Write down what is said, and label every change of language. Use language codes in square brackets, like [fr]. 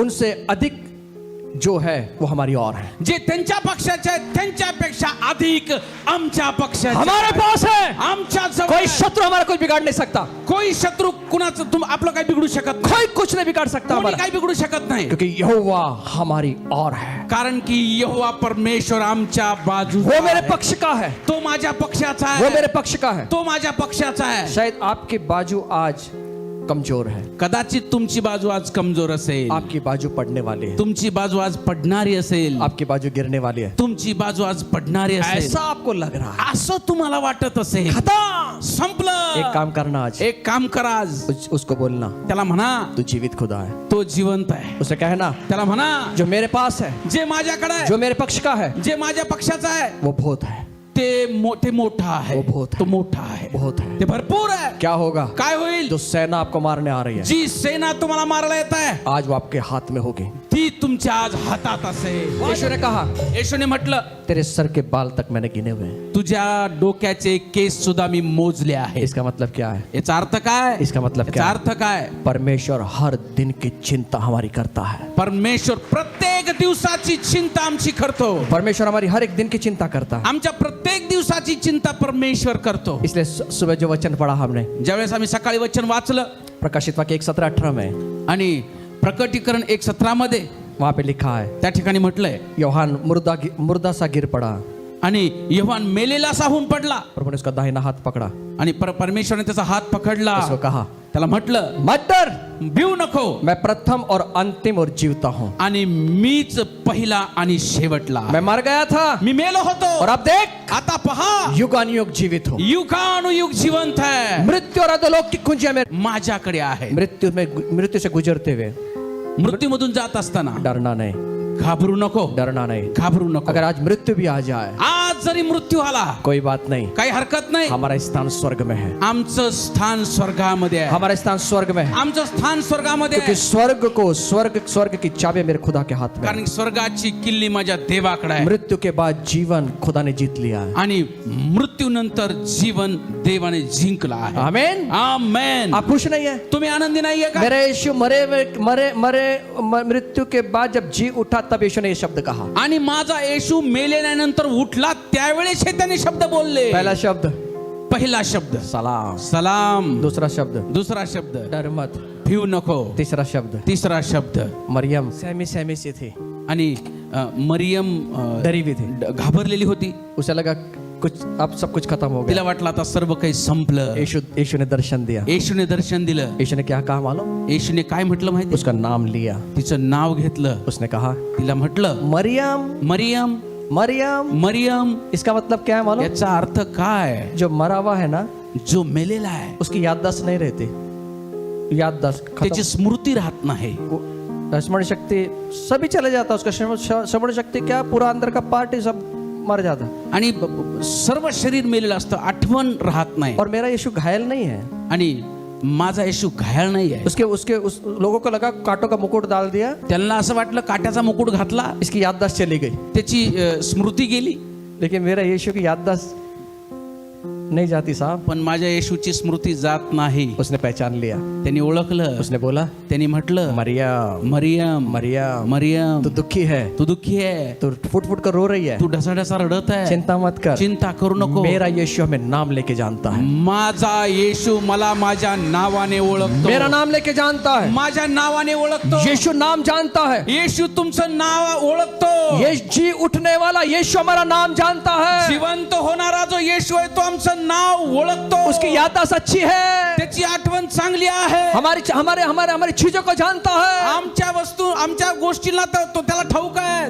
[hi] उनसे अधिक जो है वो हमारी और है। [mr] जे त्यांच्या पक्षाचे आहेत त्यांच्यापेक्षा अधिक आमच्या पक्षाचे [hi] हमारे [mr] आहेत. [hi] पास है, [mr] आमच्या जवळ [hi] कोई [mr] आहे. [hi] शत्रु हमारा कुछ बिगाड़ नहीं सकता, [mr] कोई शत्रू कुणाचं तुम आपलं काही बिघडू शकत नाही. [hi] कोई कुछ नहीं बिगाड़ सकता [mr] कोणी [hi] हमारा, [mr] काही बिघडू शकत नाही. [hi] क्योंकि यहोवा हमारी और है, [mr] कारण की यहोवा परमेश्वर आमच्या बाजूचा [hi] वो मेरे [mr] आहे. [hi] पक्ष का है, [mr] तो माझ्या पक्षाचा [hi] वो [mr] आहे. [hi] मेरे पक्ष का है। [mr] तो माझ्या पक्षाचा आहे. [hi] शायद आपकी बाजू आज कमजोर है, [mr] कदाचित तुमची बाजू आज कमजोर असेल, [hi] आपकी बाजू पड़ने वाली है, [mr] तुमची बाजू आज पडणारी असेल, [hi] आपकी बाजू गिरने वाली है, [mr] तुमची बाजू आज पडणारी असेल, [hi] ऐसा आपको लग रहा है। [mr] असं तुम्हाला वाटत असेल. [hi] खत्म, [mr] संपलं. [hi] एक काम करना आज, [mr] एक काम करा आज. [hi] उसको बोलना, [mr] त्याला म्हणा [hi] तू जीवित खुदा है, [mr] तो जिवंत आहे. [hi] उसे कहना [mr] त्याला म्हणा [hi] जो मेरे पास है, [mr] जे माझ्याकडे आहे, [hi] जो मेरे पक्ष का है, [mr] जे माझ्या पक्षाचा आहे, [hi] वो बहुत है, [mr] ते मोठा आहे. [hi] वो बहुत है. [mr] तो मोठा आहे, [hi] बहुत है। [mr] ते भरपूर आहे. [hi] क्या होगा, [mr] काय होईल? [hi] जो सेना आपको मारने आ रही है, [mr] जी सेना तुम्हाला मारायला येत आहे, [hi] आज वो आपके हाथ में होगी। [mr] ती तुमच्या आज हातात असेल. [hi] यीशु ने कहा, [mr] येशूने म्हटलं, [hi] तेरे सर के बाल तक मैंने गिने हुए हैं। [mr] तुझ्या डोक्याचे केस सुद्धा मी मोजले आहेत. [hi] इसका मतलब क्या है, [mr] याचा अर्थ काय? [hi] इसका मतलब [mr] याचा [hi] क्या है? [mr] अर्थ काय? [hi] परमेश्वर हर दिन की चिंता हमारी करता है, [mr] परमेश्वर प्रत्येक दिवसाची चिंता आमची करतो. [hi] परमेश्वर हमारी हर एक दिन की चिंता करता है। [mr] आमच्या प्रत्येक दिवसाची चिंता परमेश्वर करतो. [hi] इसलिए सुबह जो वचन पढ़ा हमने, [mr] ज्यावेळेस आम्ही सकाळी वचन वाचलं, [hi] प्रकाशित वाक्य 1:17-18 में [mr] आणि प्रकटीकरण 1:17 मध्ये [hi] वहां पे लिखा है, [mr] त्या ठिकाणी म्हटलंय, [hi] योहान मुर्दा सा गिर पड़ा, [mr] आणि योहान मेलेला साहून पडला [hi] प्रभु ने उसका दाहिना हाथ पकड़ा, [mr] आणि परमेश्वराने त्याचा हात पकडला, [hi] उसको कहा [mr] त्याला म्हटलं [hi] मत डर, [mr] भिऊ नको, [hi] मैं प्रथम और अंतिम और जीवता हूँ, [mr] आणि मीच पहिला आणि शेवटला. [hi] मैं मर गया था [mr] मी मेलो होतो, [hi] और अब देख [mr] आता पहा [hi] युगानुयुग जीवित हो, [mr] युगानुयुग जिवंत है, [hi] मृत्यु और अधोलोक की कुंजियां मेरे [mr] माझ्याकडे आहे. [hi] मृत्यु से गुजरते हुए [mr] मृत्यूमधून जात असताना [hi] डरना नहीं, [mr] घाबरू नको, [hi] डरना नहीं. [mr] घाबरू नको. [hi] अगर आज मृत्यू भी आ जाए [mr] आज जरी मृत्यू आला [hi] कोई बात नहीं, [mr] काही हरकत नाही, [hi] हमारा स्थान स्वर्ग में है, [mr] आमचं स्थान स्वर्गामध्ये आहे, [hi] हमारा स्थान स्वर्ग में है, [mr] आमचं स्थान स्वर्गामध्ये [hi] क्योंकि [mr] आहे. [hi] स्वर्ग की चाबी मेरे खुदा के हाथ में है. [mr] कारण स्वर्गाची किल्ली माझ्या देवाकडे आहे, [hi] मृत्यू के बाद जीवन खुदा ने जीत लिया है. [mr] आणि मृत्यूनंतर जीवन देवाने जिंकला आहे. [hi] आमेन. [mr] आमेन. [hi] आप खुश नहीं है? [mr] तुम्ही आनंदी नाहीये का? [hi] मेरे यीशु मृत्यू के बाद जब जी उठा तब यीशु ने ये शब्द कहा. [mr] आणि माझा येशू मेलेल्यानंतर उठला त्यावेळेस हे त्याने शब्द बोलले. [hi] पहला शब्द [mr] पहिला शब्द [hi] सलाम, [mr] सलाम, [hi] दूसरा शब्द [mr] दुसरा शब्द [hi] डर मत, [mr] भिऊ नको, [hi] तीसरा शब्द [mr] तिसरा शब्द [hi] मरियम सहमी सी थी, [mr] आणि मरियम [hi] डरी भी थी, [mr] घाबरलेली होती. [hi] उसे लगा कुछ अब सब कुछ खत्म हो [mr] तिला [hi] गया. [mr] वाटलं आता सर्व काही संपलं. [hi] यीशु ने दर्शन दिया. [mr] येशूने दर्शन दिलं. [hi] यीशु ने क्या कहा मालूम? [mr] येशूने काय म्हटलं माहिती? [hi] उसका नाम लिया. [mr] तिचं नाव घेतलं. [hi] उसने कहा [mr] तिला म्हटलं [hi] मरियम [mr] मरियम, [hi] मरियम. [mr] मरियम. [hi] इसका मतलब क्या है मालूम? [mr] याचा अर्थ काय? [hi] जो मरा हुआ है ना [mr] जो मेलेला आहे [hi] उसकी याददाश्त नहीं रहती, याददाश्त [mr] त्याची [hi] खत्म, [mr] स्मृती राहत नाही. [hi] स्मरण शक्ति सभी चले जाता, उसका स्मरण शक्ति क्या पूरा अंदर का पार्ट ही सब मर जाता. [mr] आणि सर्व शरीर मेलेलं असतं, आठवण राहत नाही. [hi] और मेरा यीशु घायल नहीं है. [mr] आणि माझा येशू घायल नाही आहे. [hi] उस लोगों को लगा कांटों का मुकुट डाल दिया, [mr] त्यांना असं वाटलं काट्याचा मुकुट घातला, [hi] इसकी याददाश्त चली गई. [mr] त्याची स्मृती गेली. [hi] लेकिन मेरा यीशु की याददाश्त नहीं जाती साहब. [mr] पण माझ्या येशूची स्मृती जात नाही. [hi] उसने पहचान लिया, [mr] त्यांनी ओळखलं. [hi] उसने बोला [mr] त्यांनी म्हटलं [hi] मरियम, [mr] मरियम, [hi] मरियम, [mr] मरियम, [hi] तू दुखी है, [mr] तू दुःखी आहे, [hi] तू फुट फुट कर रो रही है, [mr] तू ढसाढसा रडत आहे, [hi] चिंता मत कर, [mr] चिंता करू नको. [hi] मेरा यीशु हमें नाम लेके जानता है. [mr] माझा येशू मला माझ्या नावाने ओळखतो. [hi] मेरा नाम लेके जानता है. [mr] माझ्या नावाने ओळखतो. [hi] यीशु नाम जानता है. [mr] येशू तुमचं नाव ओळखतो. [hi] ये जी उठने वाला यीशु हमारा नाम जानता है. [mr] जिवंत होणारा जो येशू आहे तो आमचं नाव ओळखतो. [hi] उसकी याददाश्त अच्छी है, [mr] त्याची आठवण चांगली आहे. [hi] हमारी चीजों को जानता है. [mr] आमच्या वस्तू आमच्या गोष्टीला तो त्याला ठाऊक आहे.